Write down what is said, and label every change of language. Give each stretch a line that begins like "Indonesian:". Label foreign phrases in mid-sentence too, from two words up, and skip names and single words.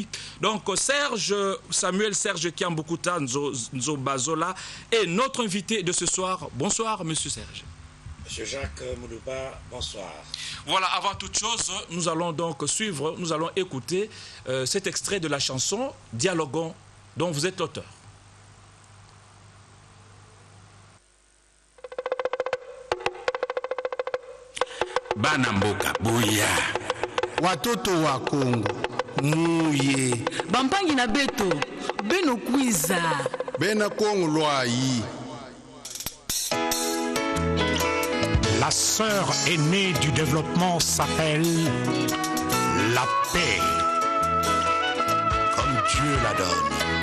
French: Donc Samuel Serge Kiambukuta Nzobazola est notre invité de ce soir. Bonsoir, monsieur Serge. Monsieur Jacques Moudouba, bonsoir. Voilà, avant toute chose, nous allons donc suivre, nous allons écouter cet extrait de la chanson Dialoguons, dont vous êtes l'auteur.
Kongo: Bana mboka buya watoto wa Kongo muye bampangi na beto beno kwiza bena Kongo lwai.
French: La sœur aînée du développement s'appelle la paix, comme Dieu la donne.